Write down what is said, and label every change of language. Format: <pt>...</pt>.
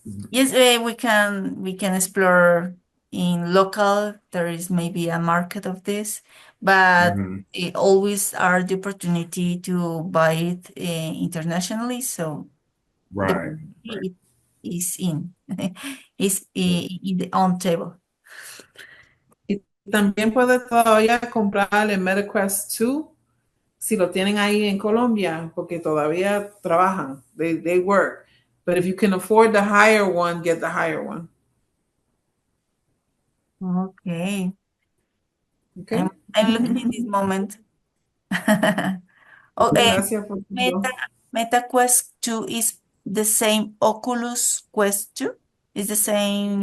<en>Yes, we can explore in local. There is maybe a market of this, but Mhm. it always are the opportunity to buy it internationally. So the Right. opportunity is in in the on table.</en> <es>Y también puedes todavía comprar el MetaQuest 2 si lo tienen ahí en Colombia, porque todavía trabajan.</es> <en>They work. But if you can afford the higher one, get the higher one. Okay, I'm Okay? I'm looking in this moment. Oh,</en> <es>Gracias por</es> <en>Meta</en> <es>todo.</es> <en>Meta Quest 2 is the same Oculus Quest 2? Is the same?</en>